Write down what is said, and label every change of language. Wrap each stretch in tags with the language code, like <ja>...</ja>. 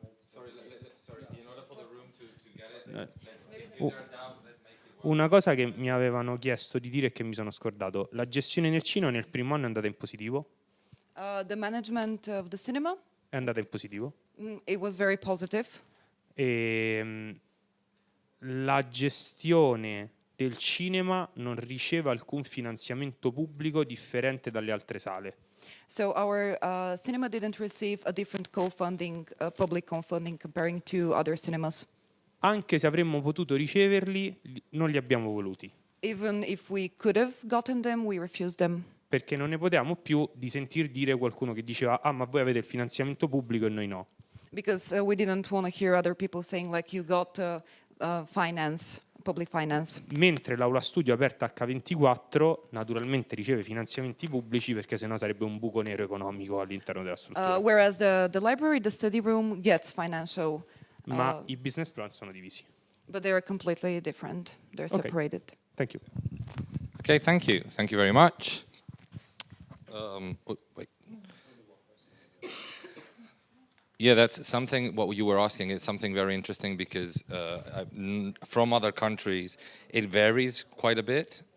<en>Sorry, in order for the room to get it, if there are doubts, let's make it work.</en> <it>Una cosa che mi avevano chiesto di dire e che mi sono scordato, la gestione nel cinema nel primo anno è andata in positivo?</it> <en>The management of the cinema,</en> <it>È andata in positivo.</it> <en>it was very positive.</en> <it>E la gestione del cinema non riceve alcun finanziamento pubblico differente dalle altre sale.</it> <en>So our cinema didn't receive a different co-funding, public co-funding comparing to other cinemas.</en> <it>Anche se avremmo potuto riceverli, non li abbiamo voluti.</it> <en>Even if we could have gotten them, we refused them.</en> <it>Perché non ne potevamo più di sentir dire qualcuno che diceva ma voi avete il finanziamento pubblico e noi no.</it> <en>Because we didn't want to hear other people saying like you got finance, public finance.</en> <it>Mentre l'aula studio aperta H24 naturalmente riceve finanziamenti pubblici perché sennò sarebbe un buco nero economico all'interno della struttura.</it> <en>Whereas the library, the study room gets financial.</en> <it>Ma i business plan sono divisi.</it> <en>But they are completely different. They're Okay. separated. Thank you. Okay, thank you. Thank you very much. Wait. Yeah, that's something, what you were asking is something very interesting because from other countries, it varies quite a bit.</en>